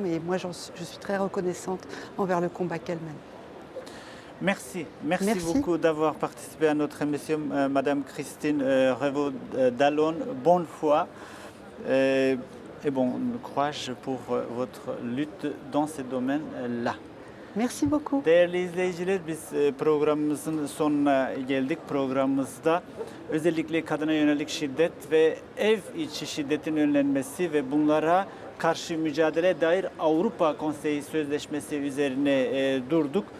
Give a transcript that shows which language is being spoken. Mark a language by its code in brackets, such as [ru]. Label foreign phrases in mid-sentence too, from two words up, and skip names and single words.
[fr] Et moi, je suis très reconnaissante envers le combat qu'elle mène. Merci. Merci Merci. beaucoup d'avoir participé à notre émission, Madame Christine Revaud-Dallon. Bonne foi et bon courage pour votre lutte dans ce domaine-là. Merci beaucoup. [tr] Değerli izleyiciler, biz programımızın sonuna geldik. Programımızda özellikle kadına yönelik şiddet ve ev içi şiddetin önlenmesi ve bunlara karşı mücadele dair Avrupa Konseyi Sözleşmesi üzerine durduk.